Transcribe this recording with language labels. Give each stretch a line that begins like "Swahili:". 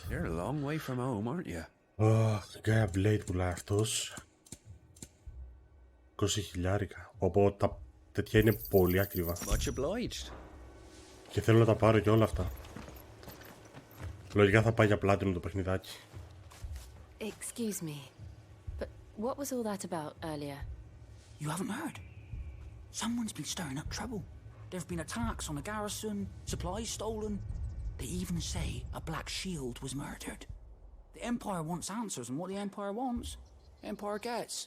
English: You're a long way from home, aren't you?
Greek: Gaia Blade πουλάει αυτός. 20.000. Οπότε τα τέτοια είναι πολύ ακριβά.
English: Much obliged.
Greek: Και θέλω να τα πάρω και όλα αυτά. Λογικά θα πάει για πλάτινο το παιχνιδάκι.
English: Excuse me, but what was all that about earlier? You haven't heard? Someone's been stirring up trouble. There have been attacks on the garrison, supplies stolen. They even say a Black Shield was murdered. The Empire wants answers, and what the Empire wants, the Empire gets.